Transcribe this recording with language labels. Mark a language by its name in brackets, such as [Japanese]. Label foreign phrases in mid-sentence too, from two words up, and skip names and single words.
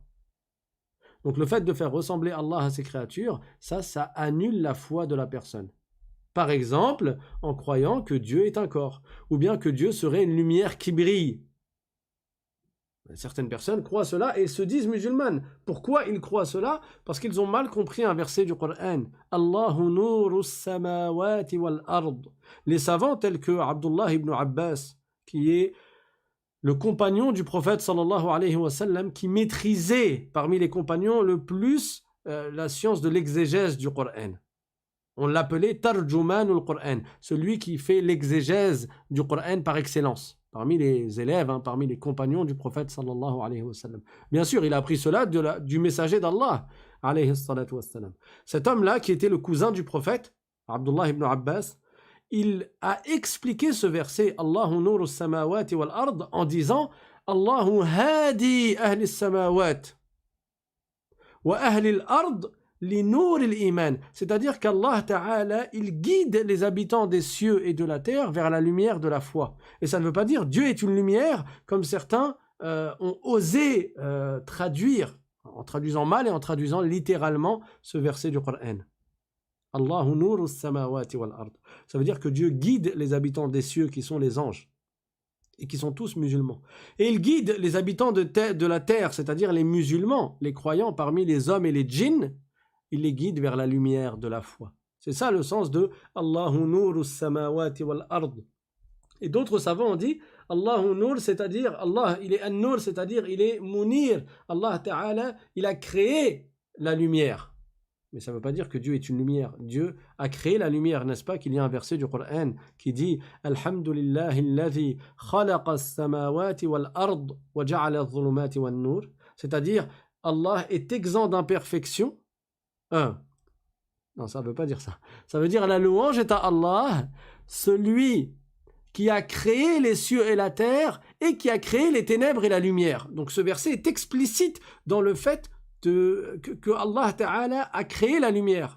[French] Donc le fait de faire ressembler Allah à ses créatures, ça annule la foi de la personne. Par exemple, en croyant que Dieu est un corps, ou bien que Dieu serait une lumière qui brille. Certaines personnes croient cela et se disent musulmanes. Pourquoi ils croient cela? Parce qu'ils ont mal compris un verset du Coran. [Arabic] الله نور السماوات والأرض. [French] Les savants tels que Abdullah ibn Abbas, qui est le compagnon du prophète [Arabic] صلى الله عليه وسلم, [French] qui maîtrisait parmi les compagnons le plus la science de l'exégèse du Coran. On l'appelait [Arabic] ترجمان القرآن, [French] celui qui fait l'exégèse du Coran par excellence. Parmi les élèves, parmi les compagnons du prophète [Arabic] صلى الله عليه وسلم. [French] Bien sûr, il a appris cela du messager d'Allah [Arabic] عليه الصلاة والسلام. [French] Cet homme-là, qui était le cousin du prophète, Abdullah ibn Abbas, il a expliqué ce verset [Arabic] الله نور السماوات والأرض [French] en disant [Arabic] الله هادي أهل السماوات وأهل الأرض لنور الإيمان, [French] c'est-à-dire qu' [Arabic] الله تعالى, [French] il guide les habitants des cieux et de la terre vers la lumière de la foi. Et ça ne veut pas dire Dieu est une lumière, comme certains ont osé traduire, en traduisant mal et en traduisant littéralement ce verset du Coran. [Arabic] الله نور السماوات والأرض. [French] Ça veut dire que Dieu guide les habitants des cieux qui sont les anges et qui sont tous musulmans. Et il guide les habitants de la terre, c'est-à-dire les musulmans, les croyants parmi les hommes et les djinns, il les guide vers la lumière de la foi. C'est ça le sens de [Arabic] الله نور السماوات والأرض. [French] Et d'autres savants ont dit [Arabic] الله نور, [French] c'est-à-dire Allah, il est an-nur, c'est-à-dire il est munir. [Arabic] الله تعالى, [French] il a créé la lumière. Mais ça ne veut pas dire que Dieu est une lumière. Dieu a créé la lumière, n'est-ce pas? Qu'il y a un verset du Coran qui dit [Arabic] الحمد لله الذي خلق السماوات والأرض وجعل الظلمات والنور. [French] C'est-à-dire, Allah est exempt d'imperfection. Non, ça ne veut pas dire ça. Ça veut dire la louange est à Allah, celui qui a créé les cieux et la terre et qui a créé les ténèbres et la lumière. Donc ce verset est explicite dans le fait que [Arabic] الله تعالى [French] a créé la lumière.